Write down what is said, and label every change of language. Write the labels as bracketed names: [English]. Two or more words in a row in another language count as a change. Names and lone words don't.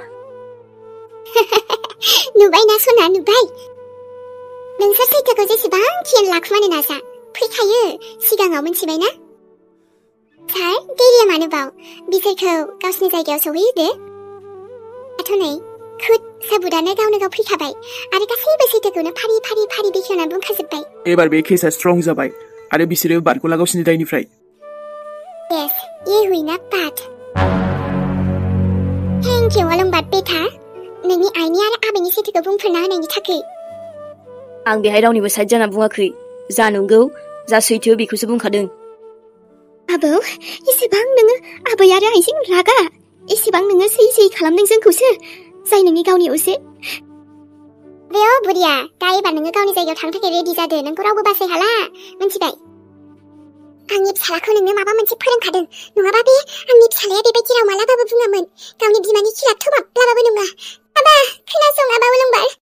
[Bodo] नुबायना सना नुबाय नोंसोर सैथोखौ जेसेबां खेल लाखुमानो नाजा फैखायो सिगाङाव मिथिबायना सार देरिया मानो बाव बिसोरखौ गावसिनि जायगायाव सौहैहोदो दाथ' नै खुद साबुदानो गावनो गाव फैखाबाय आरो गासैबो सैथोखौनो फारि बेखेवना बुंखाजोब्बाय एबार बे केसआ स्ट्रं जाबाय आरो बिसोरो बारग'ला गावसिनि दायनिफ्राय यस [Hindi] ये हुई ना बात [English] thank you [Bodo] अलंबार बेटा नोंनि आइनि आरो आबैनि सैथोखौ बुंफोरना होनायनि थाखाय आं बेहाय रावनिबो साइड जाना बुङाखै जा नंगौ जा सैथो बेखौसो बुंखादों आबौ एसेबां नोङो आबै आरो आइजों रागा एसेबां नोङो सै खालामदों जोंखौसो जाय नोंनि गावनि असे बेयो बुरिया दा एबार नोङो गावनि जायगायाव थांनो थाखाय रेडि जादो नोंखौ रावबो बासाय हाला मिथिबाय आंनि फिसालाखौ नोंनो माबा मोनसे फोरोंखादों नङाबा बे आंनि फिसालाया बेबायदि राव मालाबाबो बुङामोन गावनि बिमानि खिलाफथ' माब्लाबाबो नङा आबा खोनासं आबा अलंबार